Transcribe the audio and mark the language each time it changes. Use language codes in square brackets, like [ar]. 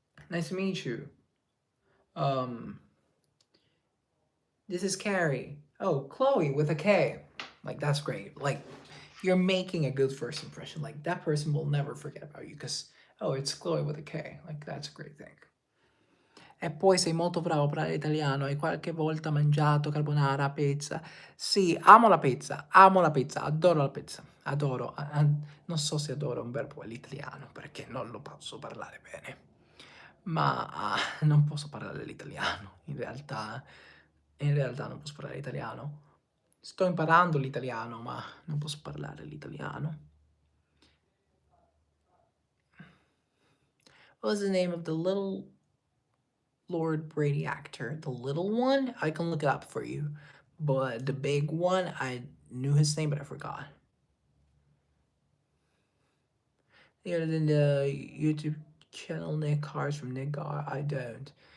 [en] Nice to meet you. This is Carrie. Oh, Chloe with a K. Like, that's great. Like, you're making a good first impression. Like, that person will never forget about you because, oh, it's Chloe with a K. Like, that's a great thing. [it] E poi sei molto bravo a parlare italiano, hai qualche volta mangiato carbonara, pizza? Sì, amo la pizza, adoro la pizza, adoro. Non so se adoro un verbo all'italiano perché non lo posso parlare bene, ma non posso parlare l'italiano, in realtà non posso parlare italiano. Sto imparando l'italiano, ma non posso parlare l'italiano. [en] What was the name of the little Lord Brady actor? The little one? I can look it up for you. But the big one, I knew his name, but I forgot. Other than the YouTube channel Nick Cars from Nick Gar, I don't.